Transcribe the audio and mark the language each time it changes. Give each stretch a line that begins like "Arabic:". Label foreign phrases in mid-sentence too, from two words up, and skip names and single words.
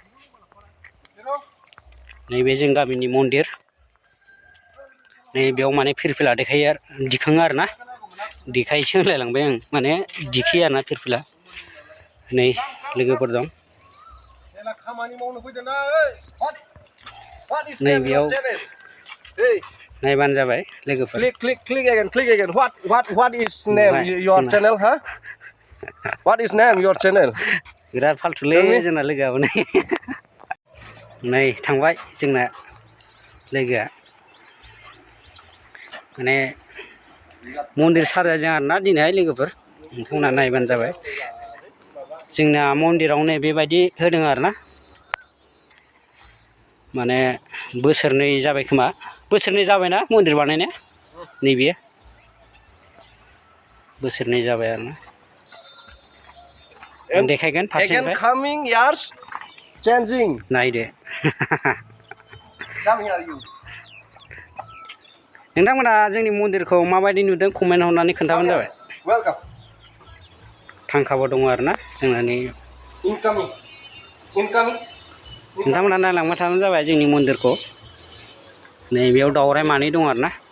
Bodo: नैबे जों गामिनि मन्दिर नै बेयाव माने फिरफिला दिखाङो आरोना देखायसो होनलायलांबाय आं माने दिखियो आरोना फिरफिला नै लोगोफोर दं नै बेयाव नायबानो जाबाय लोगोफोर
English: click again what is name your channel huh what is name your channel
Bodo: बिराद फालथुलै जोंना लोगोआबो नै थांबाय जोंना लोगोआ माने मन्दिर साजायदों आरोना दिनैहाय लोगोफोर नोंथांमोना नायबानो जाबाय जोंना मन्दिराव नै बेबायदि होदों आरोना माने बोसोरनै जाबाय खोमा बोसोरनै जाबायना मन्दिर बानायनाया नैबे बोसोरनै जाबाय आरोना आं देखायगोन फारसेनिफ्राय
English: coming years changing
Bodo: नायदो
English: come here you
Bodo: नोंथांमोना जोंनि मन्दिरखौ माबायदि नुदों कमेन्ट हरनानै खोन्थाबानो जाबाय welcome फांखाबो दङ आरोना जोंनानि incoming नोंथांमोना नायलांबाय थाबानो जाबाय जोंनि मन्दिरखौ नैबेयाव दावराय मानै दं आरोना